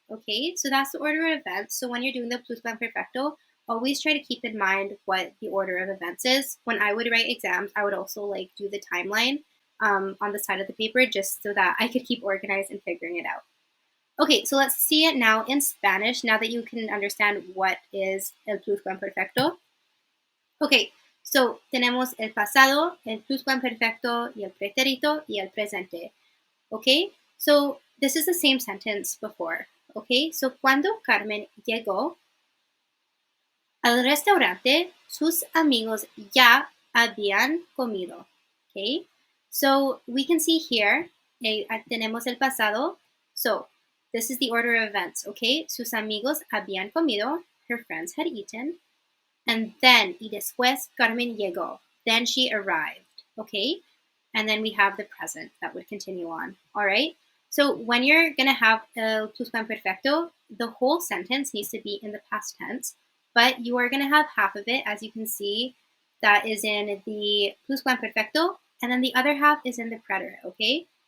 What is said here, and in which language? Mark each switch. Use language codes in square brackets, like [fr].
[en] Okay, so that's the order of events. So when you're doing the Pluscuamperfecto, always try to keep in mind what the order of events is. When I would write exams, I would also do the timeline on the side of the paper just so that I could keep organized and figuring it out. Okay, so let's see it now in Spanish, now that you can understand what is el Pluscuamperfecto. Okay, so [es] tenemos el pasado, el Pluscuamperfecto, y el pretérito, y el presente. [en] Okay, so this is the same sentence before. Okay, so [es] cuando Carmen llegó al restaurante, sus amigos ya habían comido. [en] Okay, so we can see here, [es] tenemos el pasado. [en] So this is the order of events. Okay, [es] sus amigos habían comido, [en] her friends had eaten. And then, [es] y después, Carmen llegó. [en] Then she arrived, okay? And then we have the present that would continue on, all right? So when you're going to have el Pluscuamperfecto, the whole sentence needs to be in the past tense, but you are going to have half of it, as you can see, that is in the Pluscuamperfecto, and then the other half is in the preterite, okay?